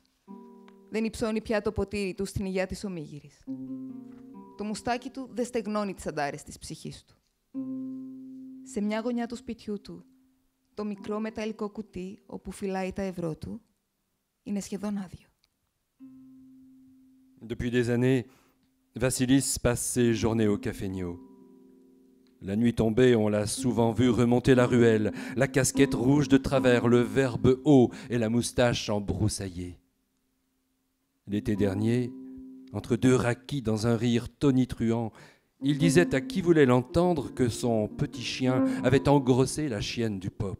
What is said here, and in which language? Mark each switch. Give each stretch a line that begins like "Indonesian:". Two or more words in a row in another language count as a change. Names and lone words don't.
Greek: Δεν υψώνει πια το ποτήρι του στην υγειά της ομίγυρης. Το μουστάκι του δεν στεγνώνει τις αντάρες της ψυχής του. Σε μια γωνιά του σπιτιού του, το μικρό μεταλλικό κουτί όπου φυλάει τα ευρώ του είναι σχεδόν άδειο.
French: Depuis des années, Vassilis passe ses journées au cafénio. La nuit tombée, on l'a souvent vu remonter la ruelle, la casquette rouge de travers, le verbe haut et la moustache embroussaillée. L'été dernier, entre 2 raquis dans un rire tonitruant, il disait à qui voulait l'entendre que son petit chien avait engrossé la chienne du pop.